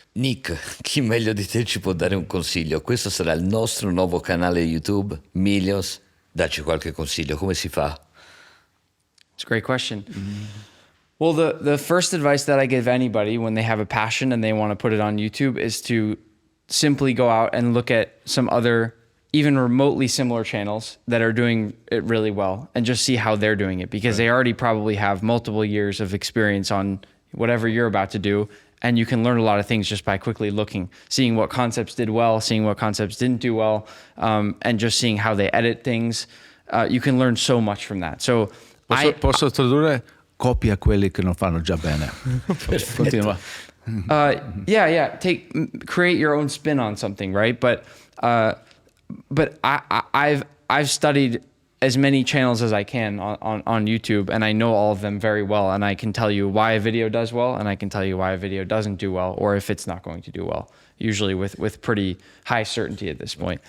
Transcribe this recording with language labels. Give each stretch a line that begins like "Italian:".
Italian: Nick, chi meglio di te ci può dare un consiglio? Questo sarà il nostro nuovo canale YouTube, Millions. Dacci qualche consiglio, come si fa?
English: It's a great question. Well, the first advice that I give anybody when they have a passion and they want to put it on YouTube is to simply go out and look at some other, even remotely similar channels that are doing it really well and just see how they're doing it, because they already probably have multiple years of experience on whatever you're about to do. And you can learn a lot of things just by quickly looking, seeing what concepts did well, seeing what concepts didn't do well, and just seeing how they edit things. You can learn so much from that. So
Italian: Posso tradurre? Copia quelli che non fanno già bene. Continua.
English: Create your own spin on something, right? But I've studied as many channels as I can on YouTube, and I know all of them very well, and I can tell you why a video does well, and I can tell you why a video doesn't do well, or if it's not going to do well, usually with pretty high certainty at this point.